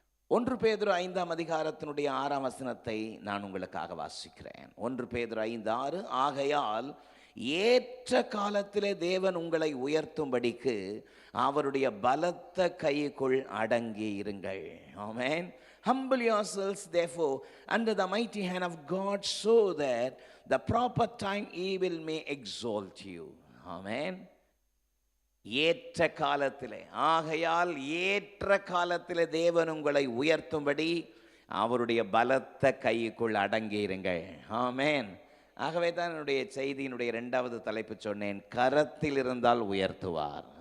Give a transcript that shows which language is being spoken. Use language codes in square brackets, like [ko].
[ta] 1 பேதுரு 5ஆம் அதிகாரத்தினுடைய 6ஆம் வசனத்தை நான் உங்களுக்காக வாசிக்கிறேன். 1 பேதுரு 5:6. ஆகையால் ஏற்ற காலத்திலே தேவன் உங்களை உயர்த்தும்படிக்கு அவருடைய பலத்த கைக்குள் அடங்கி இருங்கள். ஆமென். [en] Humble yourselves therefore under the mighty hand of God, so that the proper time he will may exalt you. [ta] ஆமென். ஏற்ற காலத்திலே, ஆகையால் ஏற்ற காலத்திலே தேவன் உங்களை உயர்த்தும்படி அவருடைய பலத்த கைக்குள் அடங்கியிருங்கள். ஆமென். ஆகவே தான் என்னுடைய செய்தியினுடைய 2வது தலைப்பு சொன்னேன், கரத்தில் இருந்தால் உயர்த்துவார்.